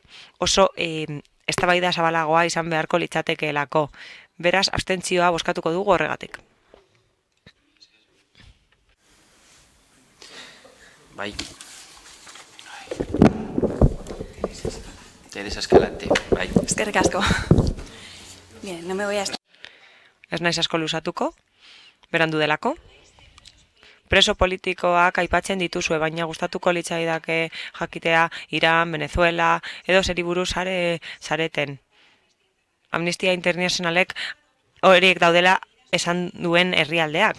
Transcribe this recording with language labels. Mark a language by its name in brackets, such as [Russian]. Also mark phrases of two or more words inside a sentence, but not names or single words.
[Basque] Oso eztabaida zabalagoa izan beharko litzatekeelako. Beraz, abstentzioa bozkatuko dugu horregatik. Bai. Teresa Escalante, bai. Eskerrik asko. [Spanish] Bien, no me voy a... [Basque] Ez naiz asko luzatuko, berandu delako. Preso politikoak aipatzen dituzue, baina gustatuko litzaidake jakitea Iran, Venezuela, edo zeri buruz zareten. Amnistia Internationalek horiek daudela esan duen herrialdeak.